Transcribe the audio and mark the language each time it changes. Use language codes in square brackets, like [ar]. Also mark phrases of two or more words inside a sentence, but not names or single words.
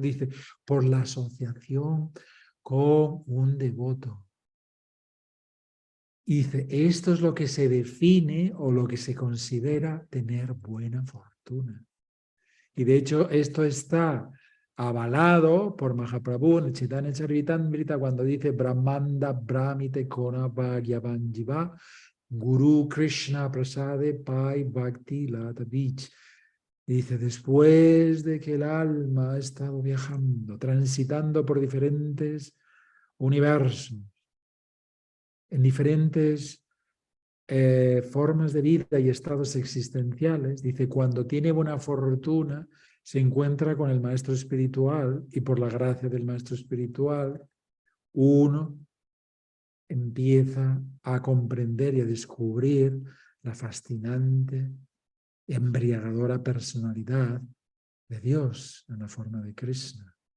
[es] Dice, por la asociación con un devoto. Y dice, esto es lo que se define o lo que se considera tener buena fortuna. Y de hecho esto está avalado por Mahaprabhu en Chaitanya Charitamrita cuando dice [bn] ব্রহ্মাণ্ড ভ্রমিতে কোন ভাগ্যবান জীব গুরু কৃষ্ণ প্রসাদে পায় ভক্তি লতা বীজ. [es] Dice, después de que el alma ha estado viajando, transitando por diferentes universos, en diferentes formas de vida y estados existenciales, dice, cuando tiene buena fortuna, se encuentra con el maestro espiritual y por la gracia del maestro espiritual, uno empieza a comprender y a descubrir la fascinante, embriagadora personalidad de Dios en la forma de Krishna.